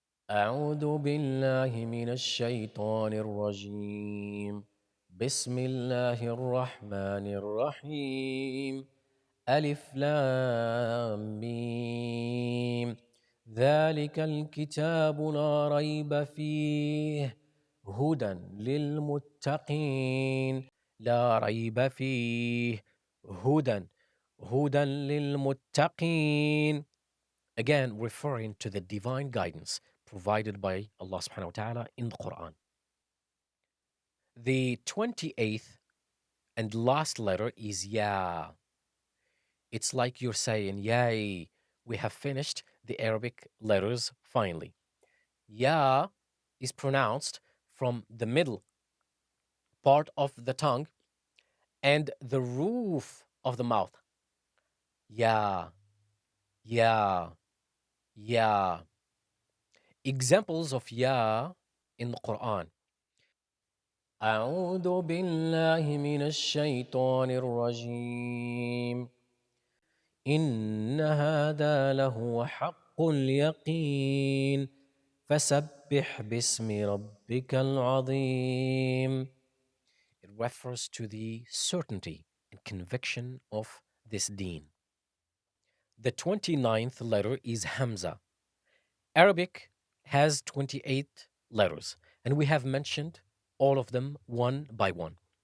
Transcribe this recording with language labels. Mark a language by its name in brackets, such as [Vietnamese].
[Arabic] أعوذ بالله من الشيطان الرجيم بسم الله الرحمن الرحيم ألف لام ميم ذلك الكتاب لا ريب فيه هدى للمتقين لا ريب فيه هدى للمتقين, [English] again referring to the divine guidance provided by Allah subhanahu wa ta'ala in the Quran. The 28th And last letter is ya. It's like you're saying, yay, we have finished the Arabic letters finally. Ya is pronounced from the middle part of the tongue and the roof of the mouth. Ya, ya, ya. Examples of ya in the Quran. [Arabic] أعوذ بالله من الشيطان الرجيم إن هذا لهو حق اليقين فسبح باسم ربك العظيم. [English] It refers to the certainty and conviction of this deen. The 29th letter is Hamza. Arabic has 28 letters, and we have mentioned all of them one by one.